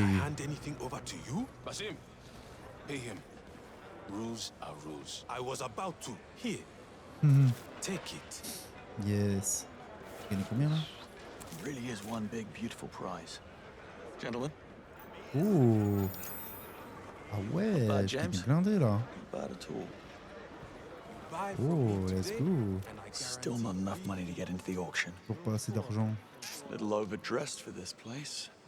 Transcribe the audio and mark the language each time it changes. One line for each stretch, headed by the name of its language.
English: Hand anything over to you? Basim, pay him. Rules are rules. I was about to. Here. Take it.
French: Yes. J'ai gagné combien là?
English: It really is one big beautiful prize. Gentlemen. Oh.
French: Ah ouais, j'ai gagné blindé là.
English: Bad at all. Oh, let's go. Still not enough money to get into the auction.
French: Pour pas assez d'argent.
English: A little overdressed for this place.